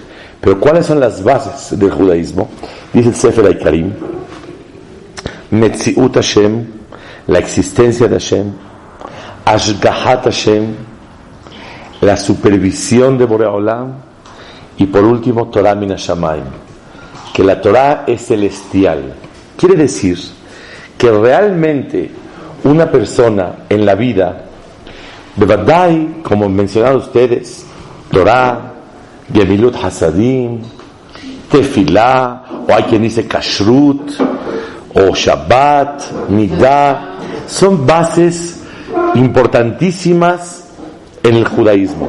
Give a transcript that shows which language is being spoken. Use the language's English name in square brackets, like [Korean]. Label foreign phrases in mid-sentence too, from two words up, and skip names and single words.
[Spanish] Pero ¿cuáles son las bases del judaísmo? Dice el Sefer Haikarim: [Hebrew] מציאות השם, [Spanish] la existencia de Hashem; [Hebrew] השגחת השם, [Spanish] la supervisión de [Hebrew] בורא עולם; [Spanish] y por último, [Hebrew] תורה מן השמים, [Spanish] que la Torah es celestial. Quiere decir que realmente una persona en la vida, bevadai, como mencionaron ustedes, [Hebrew] תורה, גמילות חסדים, [Spanish] Tefilá, o hay quien dice Kashrut, o [Hebrew] שבת, נדה, [Spanish] son bases importantísimas en el judaísmo.